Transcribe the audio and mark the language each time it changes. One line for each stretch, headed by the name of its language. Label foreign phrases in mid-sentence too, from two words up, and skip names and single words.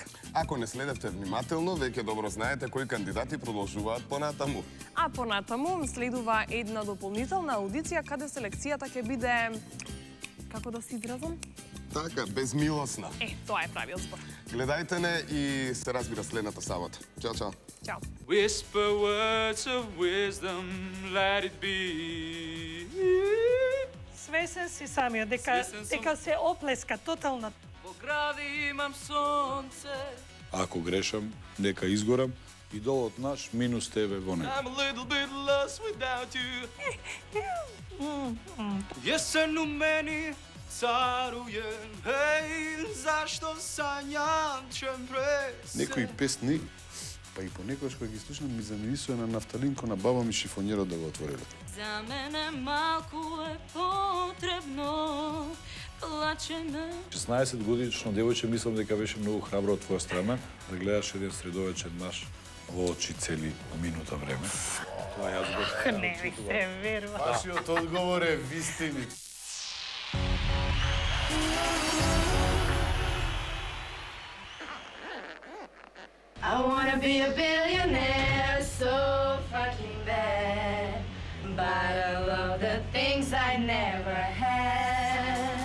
Macedonian: Ако не следевте внимателно, веќе добро знаете кои кандидати продолжуваат понатаму. А понатаму следува една дополнителна аудиција каде селекцијата ќе биде, како да се изразам? Така, безмилосна. Тоа е правиот збор. Гледајте не и се разбира следната сабота. Чао, чао. Чао.
English: Whisper words of wisdom, let it be.
Macedonian: Свесен си самиот дека се оплеска тотално. Во гради имам сонце. Ако грешам, нека изгорам, идолот наш минус тебе во него.
English: I'm a little bit lost without you.
Serbian: Јесен у мени царујен, еј, зашто сањам чем пресен.
Macedonian: Некои песни Па и понекогаш кога ги слушнам ми замирисува на нафталинко на баба ми шифонjerот да го отвориле. За мене малку е потребно, плачеме. 16 годишно девојче мислам дека беше многу храбро од твоја страна да гледаш еден средовечен маж во очи цели минута време. Тоа јас го... Не ми се верува. Вашиот одговор е вистини.
English: I wanna be a billionaire so fucking bad, but I love the things I never had.